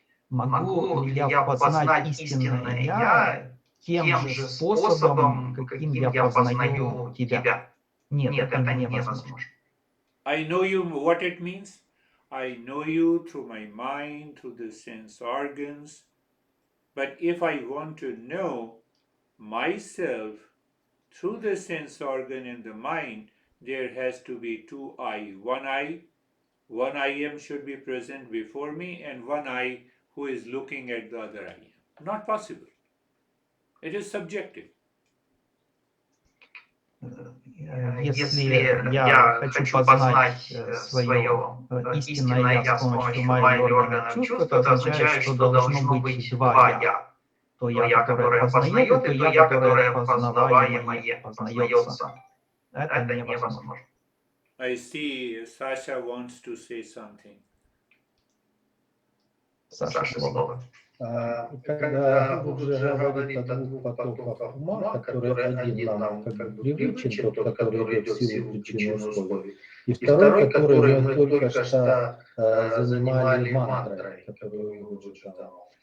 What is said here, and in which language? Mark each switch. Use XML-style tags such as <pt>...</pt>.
<ru>Могу ли я познать истинное «я» тем же способом, каким я познаю тебя? Нет, это невозможно.</ru> <en>I know you, what it means? I know you through my mind, through the sense organs. But if I want to know myself through the sense organ and the mind, there has to be two I. One I am should be present before me, and one I who is looking at the other I am. Not possible. It is subjective.</en> <ru>Если я хочу познать свое истинное «я» с помощью ума или органов чувств, это означает, что должно быть два «я». То «я», которое познает, и то «я», которое познаваемое, познается. Это невозможно.</ru> <en>I see Sasha wants to say something.</en> <ru>Саша, слово. Когда Гуру уже говорит о двух потоках ума, который один нам как бы привычен, тот, который идет в силу причин и условий, и второй, который мы только что занимали мантрой, которую Гуру дал.</ru>